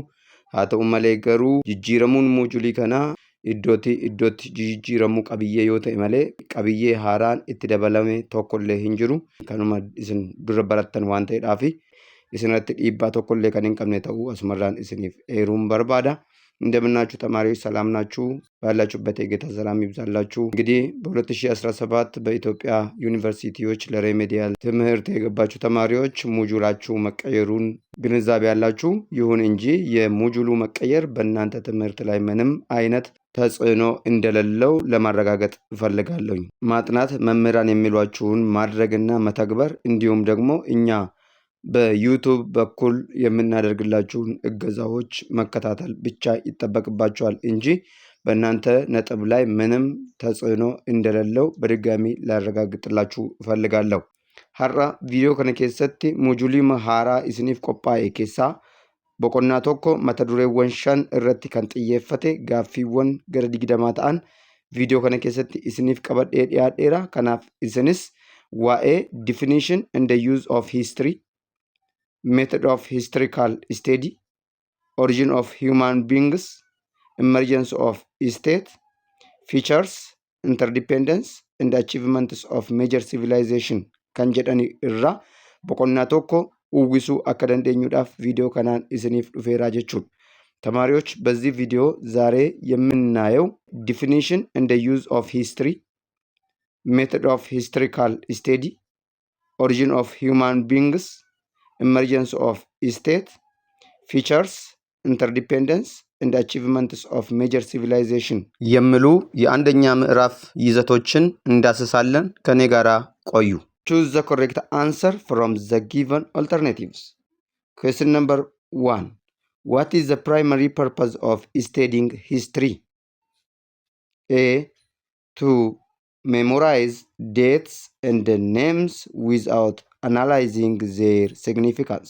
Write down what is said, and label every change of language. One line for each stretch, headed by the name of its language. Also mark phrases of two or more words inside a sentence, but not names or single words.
Oromo: Haa ta'u malee garuu jijjiiramuun mojuulii kanaa iddootti jijjiiramuu qabiyyee yoo ta'e malee qabiyyee haaraan itti dabalame tokkollee hin jiru. Kanuma isin dura barattan waan ta'eedhaafi isinirratti dhiibbaa tokkollee kan hin qabne ta'uu asumarraan isiniif eeruun barbaada።
Amharic: እንደምናችሁ ተማሪዎች ሰላም ናችሁ? ባላችሁበት የጌታ ሰላም ይብዛላችሁ። እንግዲህ በ2017 በኢትዮጵያ ዩኒቨርሲቲዎች ለሬሜዲያል ትምህርት የገባችሁ ተማሪዎች ሞጁላችሁ መቀየሩን ግንዛቤ ያላችሁ፣ ይሁን እንጂ የሞጁሉ መቀየር በእናንተ ትምህርት ላይ ምንም አይነት ተጽዕኖ እንደሌለው ለማረጋገጥ እፈልጋለሁ። ማጥናት መምህራን የሚሏችሁን ማድረግና መተግበር እንዲሁም ደግሞ እኛ በዩቱብ በኩል የምናደርግላችሁን እገዛዎች መከታተል ብቻ ይጠበቅባችኋል እንጂ በእናንተ ነጥብ ላይ ምንም ተጽዕኖ እንደሌለው በድጋሚ ላረጋግጥላችሁ እፈልጋለሁ።
Oromo: har'a viidiyoo kana keessatti mojuulii haaraa isiniif qophaa'e keessaa boqonnaa tokko mata dureewwan 5 irratti kan xiyyeeffate gaaffiiwwan gara 20 ta'an viidiyoo kana keessatti isiniif qabadhee dhiyaadheera. Kanaaf isinis waa'ee
English: definition and the use of history, method of historical study, origin of human beings, emergence of state, features, interdependence, and achievements of major civilization
Oromo: kan jedhani irra boqonnaa tokko uwwisuu akka dandeenyuudhaaf ቪዲዮ kanaan isiniif dhufeeraa jechuudha.
Amharic: ተማሪዎች በዚህ ቪዲዮ ዛሬ የምናየው
English: definition and the use of history, method of historical study, origin of human beings, emergence of state, features, interdependence, and achievements of major civilization
Amharic: የሚሉ የአንደኛ ምዕራፍ ይዘቶችን እንዳስሳለን። ከኔ ጋራ ቆዩ።
English: Choose the correct answer from the given alternatives. Question number 1. What is the primary purpose of studying history? A. To memorize dates and names without analyzing their significance.